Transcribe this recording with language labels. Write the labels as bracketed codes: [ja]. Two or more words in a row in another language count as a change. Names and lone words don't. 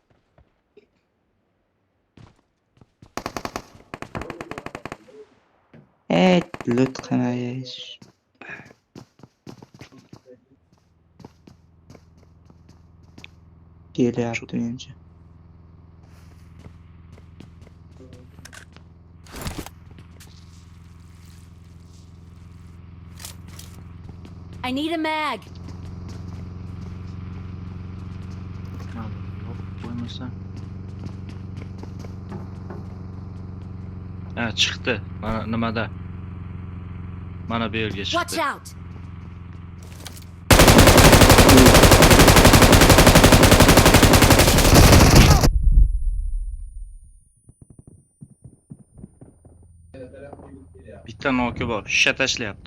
[uz] Lut qilmayish. Kelyapti menimcha. [en] I need a mag. [uz] Yo'q, qo'ymaysan. Ha, chiqdi. Mana nimada? Mana bu yerga [en] Watch [uz] chiqdi. [en] out! [uz] Bitta noki bor. Shisha tashlayapti.